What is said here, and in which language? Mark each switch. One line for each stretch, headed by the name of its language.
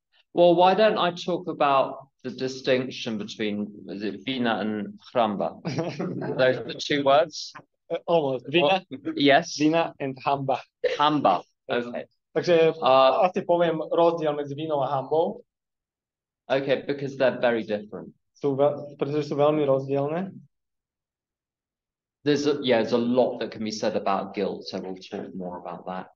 English: Well, why don't I talk about the distinction between, is it vina and chramba? Those are the two words? Almost. Vina, yes. Vina and hamba. Hamba. Okay.
Slovak: Takže asi poviem rozdiel medzi vinou a hambou.
English: Okay, because they're very different.
Slovak: Pretože sú veľmi rozdielne.
English: There's a lot that can be said about guilt, so we'll talk more about that.